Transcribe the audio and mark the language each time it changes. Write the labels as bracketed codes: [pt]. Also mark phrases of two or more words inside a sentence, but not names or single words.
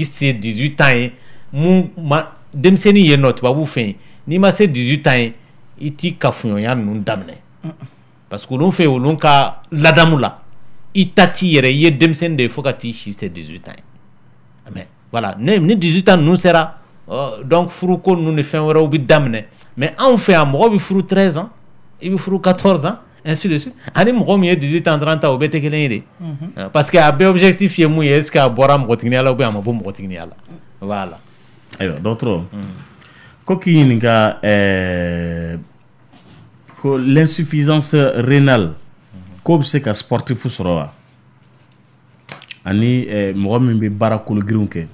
[bm] se 18 ans ye mun ma denmisɛnnin yen nɔ tubabu fɛ yen n'i ma se 18 ans ye i t'i kafoɲɔgɔnya ninnu daminɛ [fr] parce que [bm] olu fɛ yen olu ka ladamu la i ta t'i yɛrɛ i ye denmisɛnnin de ye fo ka t'i si se 18 ans ye [fr] mais voilà [bm] ni 18 ans ninnu sera donc furuko ninnu ni fɛn wɛrɛw bɛ daminɛ mais anw fɛ yan mɔgɔ bɛ furu 13 ans i bɛ furu 14 ans [fr] ainsi de suite [bm] ani mɔgɔ min ye 18 ans 30 ans o bɛɛ tɛ kelen ye de [fr] parce que [bm] a bɛɛ objectif ye mun ye [fr] est ce que [bm] a bɔra mɔgɔtigiya la [fr] ou bien [bm] a ma bɔ mɔgɔtigiya la voilà ayiwa dɔgɔtɔrɔ ko k'i ɲininka ko [fr] l'insuffisance rénale [bm] ko bɛ se ka sportif sɔrɔ wa ani mɔgɔ min bɛ baara kologirinw kɛ